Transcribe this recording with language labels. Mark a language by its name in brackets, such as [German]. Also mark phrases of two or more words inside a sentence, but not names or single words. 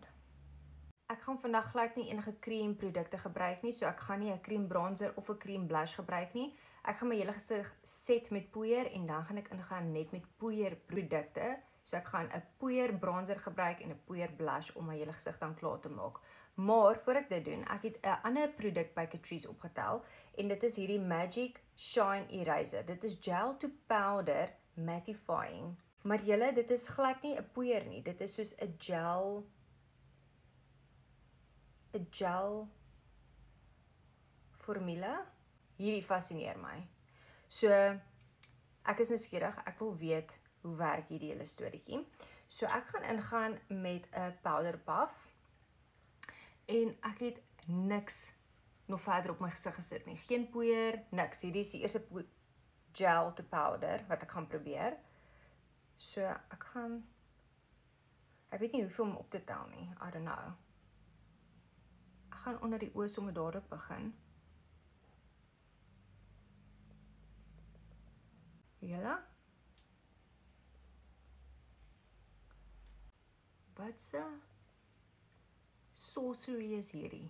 [Afrikaans] Ek gaan vandag glad nie enige cream produkte gebruik nie, so ek gaan nie 'n cream bronzer of 'n cream blush gebruik nie. Ek gaan my hele gesig set met poeier en dan gaan ek ingaan net met poeier produkte. So ek gaan 'n poeier bronzer gebruik en 'n poeier blush om my hele gesig dan klaar te maak. Maar voor ek dit doen, ek het 'n ander produk by Catrice opgetel en dit is hierdie Magic Shine Eraser. Dit is [English] gel to powder mattifying. [Afrikaans] Maar julle, dit is glad nie 'n poeier nie. Dit is soos 'n gel formule. Hierdie fascineer my. So ek is nuuskierig, ek wil weet hoe werk hierdie hele storieetjie. So ek gaan ingaan met 'n [English] powder puff [Afrikaans] en ek het niks nog verder op my gesig gesit nie. Geen poeier, niks. Hierdie is die eerste [English] gel to powder [Afrikaans] wat ek gaan probeer. So ek weet nie hoeveel om op te tel nie. [English] I don't know. [Afrikaans] Ek gaan onder die oë sommer dadelik begin. Julle? Wat se sorcery is hierdie?